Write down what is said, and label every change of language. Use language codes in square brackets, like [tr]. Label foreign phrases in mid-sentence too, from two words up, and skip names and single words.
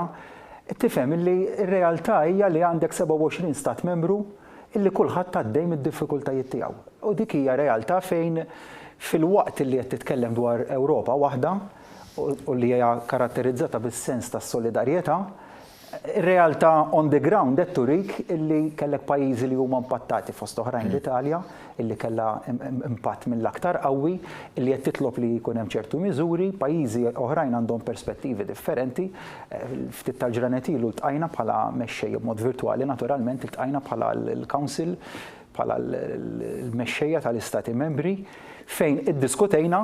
[mt] Tifhem illi r-realtà hija li għandek 27 stat membru illi kulħadd għaddej mid-diffikultajiet tiegħu. U dik hija realtà fejn fil-waqt li qed titkellem dwar Ewropa waħda u li hija karatterizzata bis-sens tas-solidarjetà, ir-realtà [en] on the ground [mt] qed turik illi kellek pajjiżi li huma impattati fost oħrajn l-Italja, illi kellha impatt mill-aktar qawwi, illi qed titlob li jkun hemm ċertu miżuri, pajjiżi oħrajn għandhom perspettivi differenti. Ftit tal-ġranet ilu ltqajna bħala mexxejja b'mod virtwali, naturalment iltqajna bħala l-Council, bħala l-mexxejja tal-Istati Membri, fejn iddiskutejna.